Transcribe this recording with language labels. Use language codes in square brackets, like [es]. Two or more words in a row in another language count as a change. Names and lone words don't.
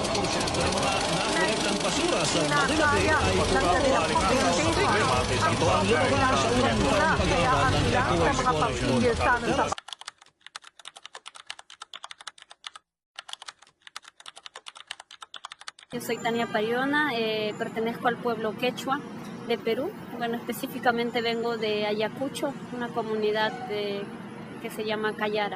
[tl] Kolektang basura sa Marilaki ay pumapalik sa problema. Ito ang lumabas sa unang taong pag-aaral ng eco-exploration. [es] Yo soy Tania Payona, pertenezco al pueblo quechua de Perú. Bueno, específicamente vengo de Ayacucho, una comunidad que se llama Cayara.